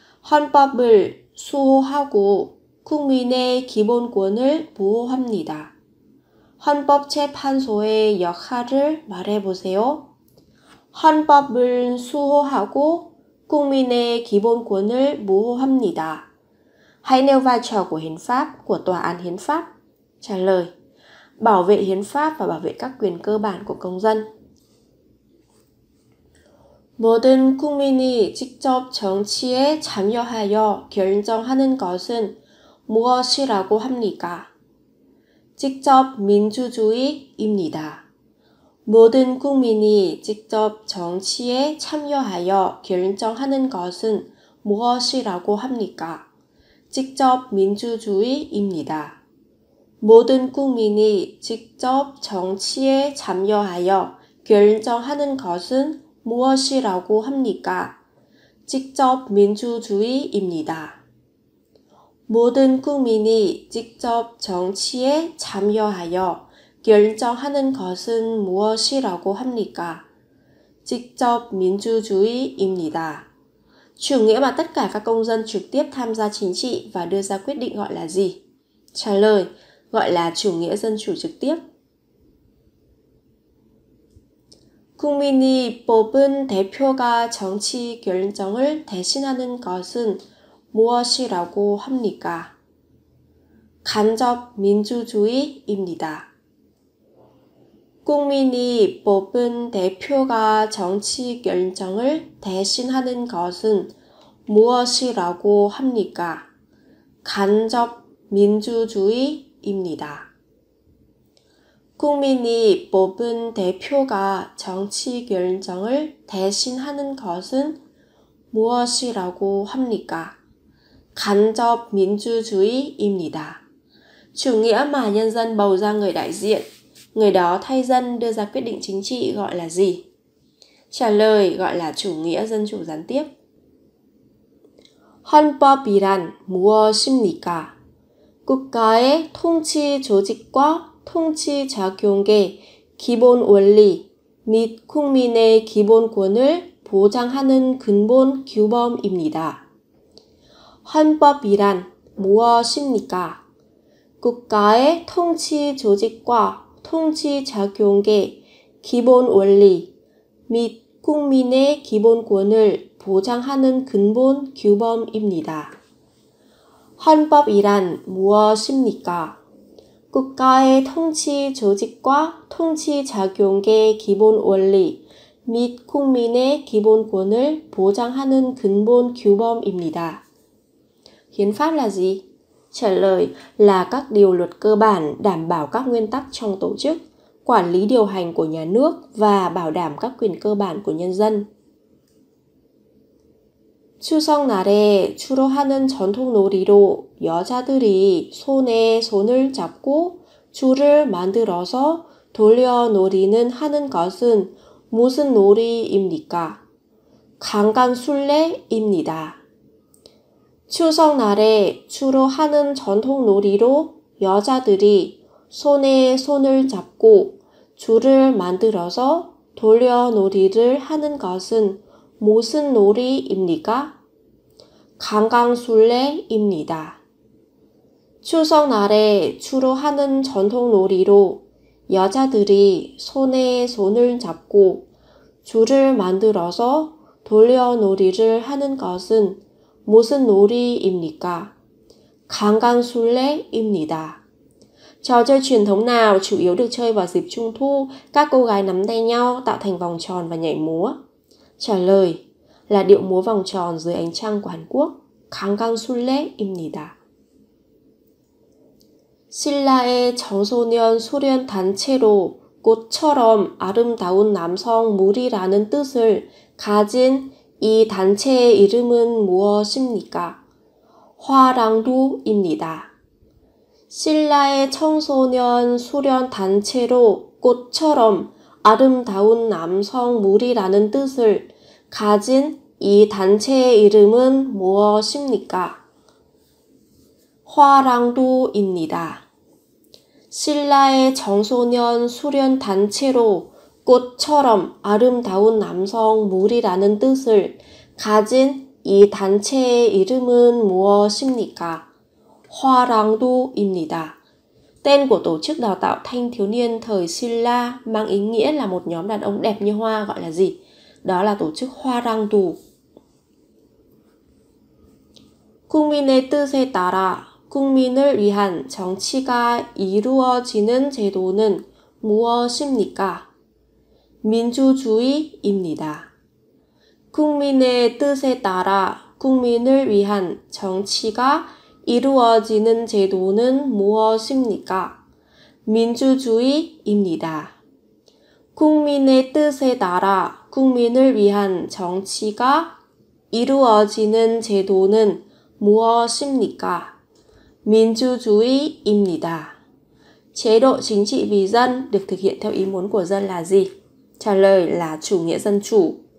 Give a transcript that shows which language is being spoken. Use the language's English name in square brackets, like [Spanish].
[Korean] 헌법을 수호하고 국민의 기본권을 보호합니다. 헌법재판소의 역할을 말해보세요. 헌법을 수호하고 국민의 기본권을 보호합니다. [Vietnamese] Hãy nêu vai trò của hiến pháp, của tòa án hiến pháp. Trả lời: bảo vệ hiến pháp và bảo vệ các quyền cơ bản của công dân. [Korean] 모든 국민이 직접 정치에 참여하여 결정하는 것은 무엇이라고 합니까? 직접 민주주의입니다. 모든 국민이 직접 정치에 참여하여 결정하는 것은 무엇이라고 합니까? 직접 민주주의입니다. 모든 국민이 직접 정치에 참여하여 결정하는 것은 무엇이라고 합니까? 직접 민주주의입니다. 모든 국민이 직접 정치에 참여하여 결정하는 것은 무엇이라고 합니까? 직접 민주주의입니다. [Vietnamese] Chủ nghĩa mà tất cả các công dân trực tiếp tham gia chính trị và đưa ra quyết định gọi là gì? Trả lời: gọi là chủ nghĩa dân chủ trực tiếp. [Korean] 국민이 뽑은 대표가 정치 결정을 대신하는 것은 무엇이라고 합니까? 간접 민주주의입니다. 국민이 뽑은 대표가 정치 결정을 대신하는 것은 무엇이라고 합니까? 간접 민주주의입니다. 국민이 뽑은 대표가 정치 결정을 대신하는 것은 무엇이라고 합니까? 간접 민주주의입니다. [Vietnamese] Chủ nghĩa mà nhân dân bầu ra người đại diện, người đó thay dân đưa ra quyết định chính trị gọi là gì? Trả lời: gọi là chủ nghĩa dân chủ gián tiếp. [Korean] 헌법이란 무엇입니까? 국가의 통치 조직과 통치 작용의 기본 원리 및 국민의 기본권을 보장하는 근본 규범입니다. 헌법이란 무엇입니까? 국가의 통치 조직과 통치 작용의 기본 원리 및 국민의 기본권을 보장하는 근본 규범입니다. 헌법이란 무엇입니까? 국가의 통치 조직과 통치 작용의 기본 원리 및 국민의 기본권을 보장하는 근본 규범입니다. [Vietnamese] Hiến pháp là gì? Trả lời là các điều luật cơ bản đảm bảo các nguyên tắc trong tổ chức, quản lý điều hành của nhà nước và bảo đảm các quyền cơ bản của nhân dân. [Korean] 추석날에 주로 하는 전통 놀이로 여자들이 손에 손을 잡고 줄을 만들어서 돌려놀이는 하는 것은 무슨 놀이입니까? 강간술래입니다. 추석날에 주로 하는 전통 놀이로 여자들이 손에 손을 잡고 줄을 만들어서 돌려놀이를 하는 것은 무슨 놀이입니까? 강강술래입니다. 추석날에 주로 하는 전통 놀이로 여자들이 손에 손을 잡고 줄을 만들어서 돌려놀이를 하는 것은 무슨 놀이입니까? 강강술래입니다. [Vietnamese] Trò chơi truyền thống nào chủ yếu được chơi vào dịp Trung thu, các cô gái nắm tay nhau tạo thành vòng tròn và nhảy múa? Trả lời là điệu múa vòng tròn dưới ánh trăng của Hàn Quốc. [Korean] 강강술래입니다. 신라의 청소년 수련 단체로 꽃처럼 아름다운 남성 무리라는 뜻을 가진 이 단체의 이름은 무엇입니까? 화랑도입니다. 신라의 청소년 수련 단체로 꽃처럼 아름다운 남성 무리라는 뜻을 가진 이 단체의 이름은 무엇입니까? 화랑도입니다. 신라의 청소년 수련 단체로 꽃처럼 아름다운 남성 무리라는 뜻을 가진 이 단체의 이름은 무엇입니까? 화랑도입니다. [Vietnamese] Tên của tổ chức đào tạo thanh thiếu niên thời Silla mang ý nghĩa là một nhóm đàn ông đẹp như hoa gọi là gì? Đó là tổ chức 화랑도. [Korean] 국민의 뜻에 따라 국민을 위한 정치가 이루어지는 제도는 무엇입니까? 민주주의입니다. 국민의 뜻에 따라 국민을 위한 정치가 이루어지는 제도는 무엇입니까? 민주주의입니다. 국민의 뜻에 따라 국민을 위한 정치가 이루어지는 제도는 무엇입니까? 민주주의입니다. [Vietnamese] Chế độ chính trị vì dân được thực hiện theo ý muốn của dân là gì? Trả lời là chủ nghĩa dân chủ.